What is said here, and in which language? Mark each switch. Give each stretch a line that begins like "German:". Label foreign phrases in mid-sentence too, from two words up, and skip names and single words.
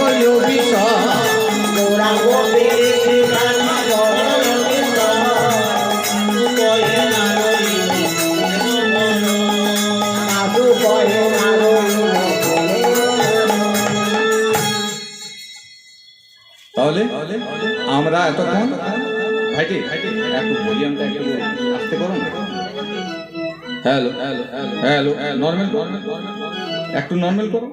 Bangla: অভিশান, গৌরাঙ্গ পীড়িত খানি বড় অভিশান, কহে না রহিল সাধু কহে না রহিল। তাহলে আমরা এতক্ষণ ভাইটি একটু ভলিউমটা একটু আস্তে করুন।
English: hello hello hello normal
Bangla: একটু নর্মাল করো।